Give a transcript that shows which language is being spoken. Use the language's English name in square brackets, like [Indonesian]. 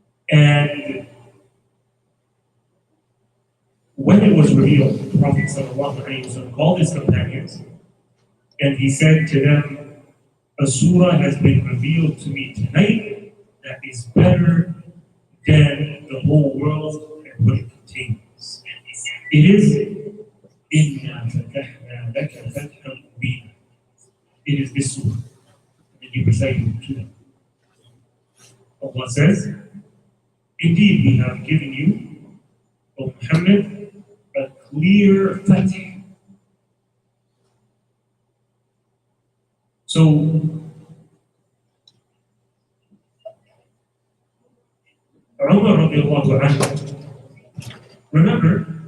[English] And when it was revealed, the Prophet sallallahu alayhi wa sallam called his companions and he said to them, a surah has been revealed to me tonight that is better than the whole world and what it contains. It is [Arabic] إِنَّا فَتَحْنَا لَكَ فَتْحًا مُبِينًا. [English] It is this surah. And he recited to them. Allah says, indeed we have given you, O Muhammad, a clear fatih. So, Umar radiallahu anhu, remember,